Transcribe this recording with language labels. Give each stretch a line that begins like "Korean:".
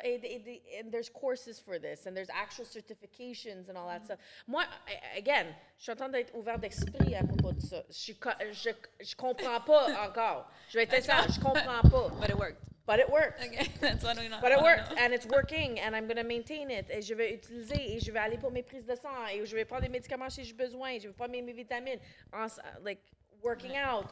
English: And there's courses for this, and there's actual certifications and all that stuff.
French: Moi, again, je suis en train d'être ouvert d'esprit à propos de ça. Je comprends pas encore. Je vais être ça, je comprends pas.
English: But it worked. But it worked. Okay, that's what we know. But it worked, and it's working, and I'm going to maintain it.
French: Et je vais utiliser, et je vais aller pour mes prises de sang, et je vais prendre des médicaments si j'ai besoin, je vais prendre mes vitamines,
English: like working out.